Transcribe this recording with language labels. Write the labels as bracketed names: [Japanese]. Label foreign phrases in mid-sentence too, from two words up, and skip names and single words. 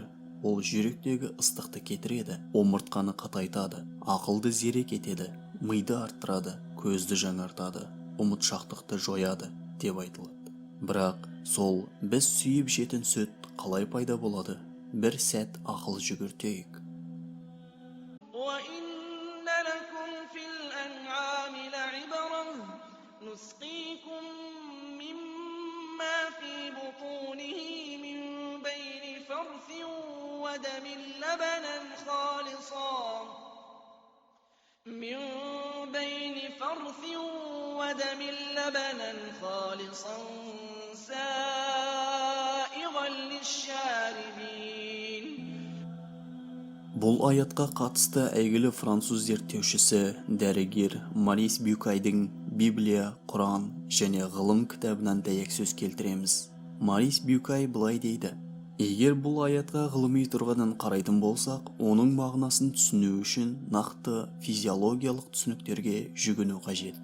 [Kazakh] Ол жүректегі ыстықты кетіреді, омыртқаны қатайтады, ақылды зерек етеді, миды арттырады, көзді жаңартады, ұмытшақтықты жояды деп айтылады. Бірақ сол біз сүйіп жетін сүт қалай пайда болады? Бір сәт ақыл жүгіртейік. [Arabic] وَإِنَّ لَكُمْ فِي الْأَنْعَامِ لَعِبْرَةً نُسْقِيكُم مِّمَّا فِي بُطُونِهِ مِن بَيْنِ فَرْثٍ وَدَمٍ لَّبَنًا خَالِصًا سَائِغًا لِّلشَّارِبِينَ. [Kazakh] Бұл аятқа қатысты әйгілі француз зерттеушісі, дәрігер Марис Бюкайдың Библия, Құран және ғылым кітабынан дәйек сөз келтіреміз. Марис Бюкай былай дейді: егер бұл аятқа ғылыми тұрғыдан қарайтын болсақ, оның мағынасын түсіну үшін нақты физиологиялық түсініктерге жүгіну қажет.